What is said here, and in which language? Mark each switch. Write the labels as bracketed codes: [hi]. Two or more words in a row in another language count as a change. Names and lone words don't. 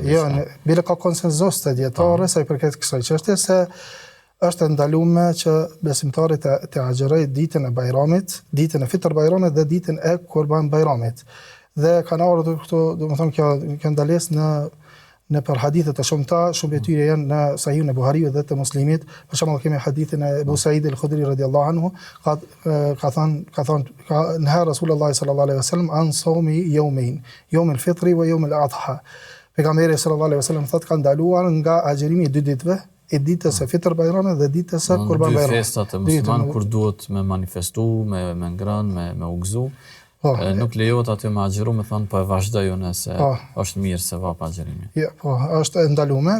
[sq] Jo, bile ka konsenzus të dietarëve sa i përket kësaj çështje se është ndaluar që besimtari të agjerojë ditën e Bayramit, ditën e Fitr Bayramit dhe ditën e Kurban Bayramit. Dhe kanë ardhur këto, domethënë kjo ndalesë në për hadithe të shumta, shumë tyre janë në Sahihun e Buhariut dhe të Muslimit. Për shembull kemi hadithin e Abu Sa'id al-Khudri [ar] رضي الله عنه, [sq] ka thënë [ar] نهى رسول الله صلى الله عليه وسلم عن صوم يومين يوم الفطر ويوم الأضحى. [sq] Pejgamberi [ar] صلى الله عليه وسلم [sq] thotë ka ndaluar nga agjerimi i dy ditëve, e ditës së Fitr Bayramit dhe ditës së Kurban Bayramit. Dy festat e musliman kur duhet me manifestu, me ngrënë, me u gëzu, Nuk lejohet aty me agjëru, me thonë, po e vazhdoj unë se është mirë se vapa agjërimi. Ja, po, është ndalume.